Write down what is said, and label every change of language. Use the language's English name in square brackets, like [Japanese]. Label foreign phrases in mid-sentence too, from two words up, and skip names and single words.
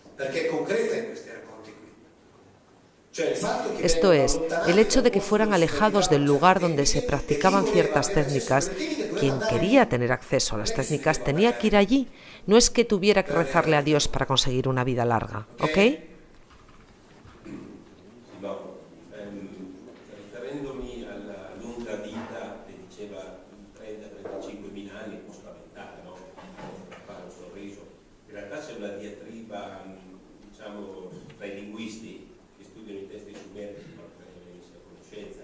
[Spanish] Esto es, el hecho de que fueran alejados del lugar donde se practicaban ciertas técnicas, quien quería tener acceso a las técnicas tenía que ir allí. No es que tuviera que rezarle a Dios para conseguir una vida larga, ¿ok? [Italian] Riferendomi alla lunga vita che diceva 30-35.000 anni, un po' spaventare, no? Fare un sorriso. In realtà c'è una diatriba, diciamo, tra i linguisti che studiano i testi sumeri, per venisse a conoscenza.